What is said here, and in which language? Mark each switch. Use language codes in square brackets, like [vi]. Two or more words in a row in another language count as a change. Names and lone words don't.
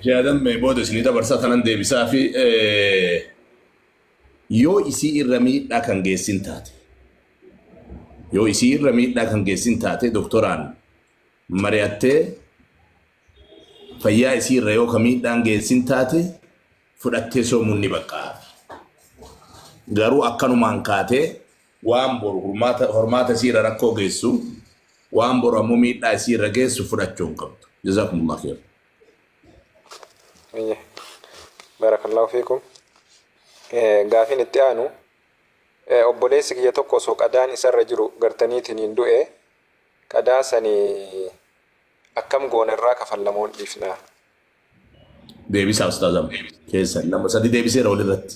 [om] Jaadan mee booda isinii dabarsaa kanan deebisaa fi yoo isii irra miidhaa kan geessin taate yoo isii irra miidhaa kan geessin taate doktoraan mari'attee fayyaa isii irra yoo ka miidhaan geessin taate fudhattee soomuun ni baqqaa. Garuu akkanumaan kaatee waan boru hormaata isii irra rakkoo geessu waan boru ammoo miidhaa isii irra geessu fudhachuu hin qabdu. [ar] جزاكم الله خير. بارك الله فيكم. [om] Gaafin itti aanu obboleessi kiyya tokko osoo qadaan isarra jiru gartaniitiin hin du'e qadaa sanii akkam goona irraa kafallamuun dhiifnaa. Deebisaa ustaazam keessa nama sadi deebiseera walirratti.